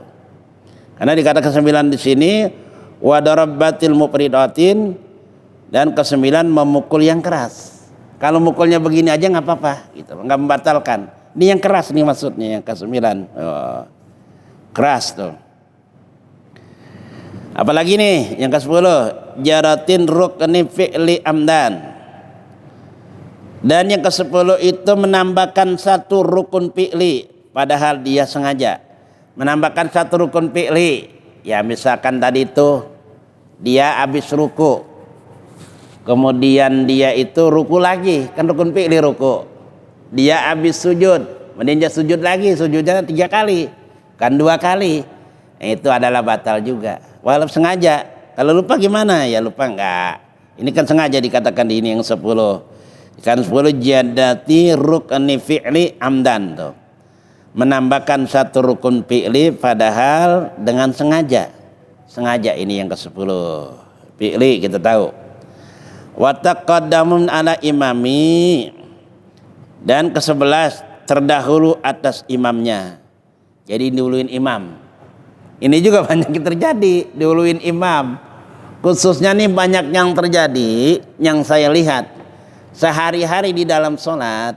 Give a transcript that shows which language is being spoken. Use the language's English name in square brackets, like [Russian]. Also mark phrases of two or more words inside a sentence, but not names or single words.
[Indonesian] Karena dikatakan 9 di sini. [Arabic] والضربة المفرطة, [Indonesian] dan ke-9 memukul yang keras. Kalau mukulnya begini aja nggak apa-apa, gitu, nggak membatalkan. Ini yang keras nih maksudnya yang ke-9. Keras tuh. Apalagi nih yang ke-10, [Arabic] وزيادة ركن فعلي عمدا. [Indonesian] Dan yang ke-10 itu menambahkan 1 rukun fi'li padahal dia sengaja. Menambahkan 1 rukun fi'li. Ya misalkan tadi itu dia habis ruku, kemudian dia itu ruku lagi, kan rukun fi'li ruku. Dia habis sujud, kemudian dia sujud lagi, sujudnya 3 kali, kan 2 kali. Itu adalah batal juga, walaupun sengaja. Kalau lupa gimana? Ya lupa enggak. Ini kan sengaja dikatakan di ini yang 10. Kan 10 [Arabic] زيادة ركن فعلي عمدا [Indonesian] tuh. Menambahkan 1 rukun fi'li padahal dengan sengaja. Sengaja ini yang ke-10. Fi'li kita tahu. [Arabic] وتقدم على إمامه, [Indonesian] dan ke-11 terdahulu atas imamnya. Jadi dihuluin imam. Ini juga banyak yang terjadi, dihuluin imam. Khususnya nih banyak yang terjadi, yang saya lihat sehari-hari di dalam sholat.